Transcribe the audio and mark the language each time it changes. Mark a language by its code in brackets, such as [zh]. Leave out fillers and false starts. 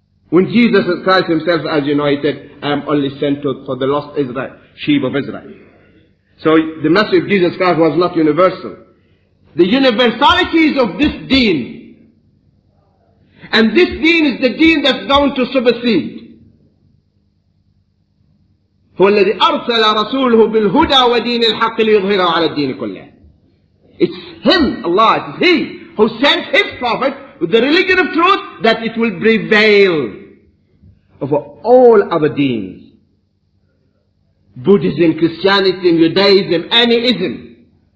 [en] When Jesus Christ himself, as you know, he said, I am only sent for the lost Israel, sheep of Israel. So the message of Jesus Christ was not universal. The universalities of this deen. And this deen is the deen that's going to supersede. [ar] هو الذي أرسل رسوله بالهدى ودين الحق ليظهره على الدين كله. [en] It's him, Allah, it is he who sent his prophet with the religion of truth that it will prevail over all other deens. Buddhism, Christianity, Judaism, any ism.